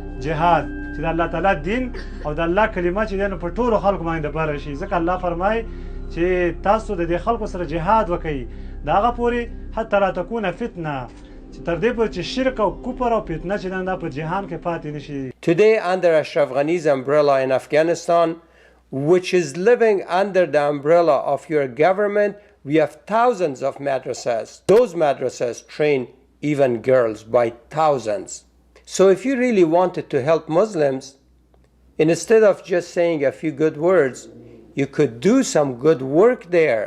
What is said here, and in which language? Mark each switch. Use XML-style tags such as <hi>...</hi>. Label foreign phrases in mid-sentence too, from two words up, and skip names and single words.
<ps>جهاد چې د الله تعالی دین او د الله کلمه چې دنه په ټولو خلکو باندې بل شي ځکه الله فرمای چې تاسو د دې خلکو سره جهاد وکړئ دا هغه پورې</ps> <ar>حتی لا تكون فتنه</ar> <ps>چې تر دې پورې چې شرک او کفر او فتنه چې دا په جهان کې پاتې نشي.</ps> <en>Today under Ashraf Ghani's umbrella in Afghanistan, which is living under the umbrella of your government, we have thousands of madrasas. Those madrasas train even girls by thousands. So if you really wanted to help Muslims, instead of just saying a few good words, you could do some good work there.</en>